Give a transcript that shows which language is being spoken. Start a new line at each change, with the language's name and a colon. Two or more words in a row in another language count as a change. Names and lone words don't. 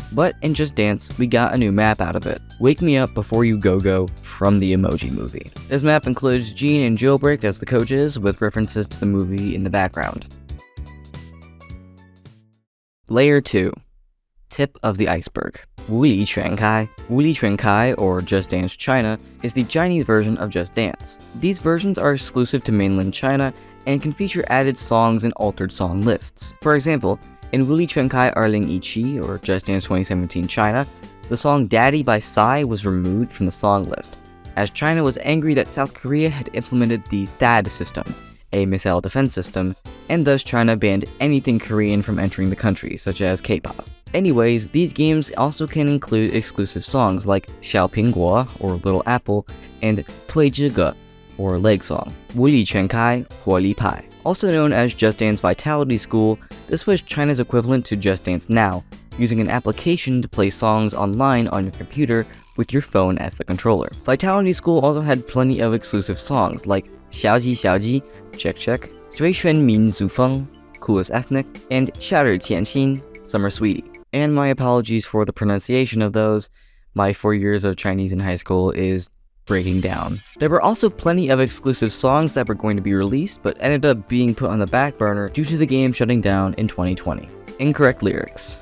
English: But in Just Dance, we got a new map out of it. Wake Me Up Before You Go-Go from the Emoji Movie. This map includes Gene and Jailbreak as the coaches, with references to the movie in the background. Layer 2. Tip of the iceberg. 无理全开. 无理全开, or Just Dance China, is the Chinese version of Just Dance. These versions are exclusive to mainland China and can feature added songs and altered song lists. For example, in 无理全开2017, or Just Dance 2017 China, the song Daddy by Psy was removed from the song list, as China was angry that South Korea had implemented the THAAD system, a missile defense system, and thus China banned anything Korean from entering the country, such as K-pop. Anyways, these games also can include exclusive songs like 小苹果, or Little Apple, and 推这个, or Leg Song. 无理全开, 火力派. Also known as Just Dance Vitality School, this was China's equivalent to Just Dance Now, using an application to play songs online on your computer with your phone as the controller. Vitality School also had plenty of exclusive songs like 小鸡小鸡, Check Check, 最炫民族风, Coolest Ethnic, and 夏日甜心, Summer Sweetie. And my apologies for the pronunciation of those. My 4 years of Chinese in high school is breaking down. There were also plenty of exclusive songs that were going to be released, but ended up being put on the back burner due to the game shutting down in 2020. Incorrect lyrics.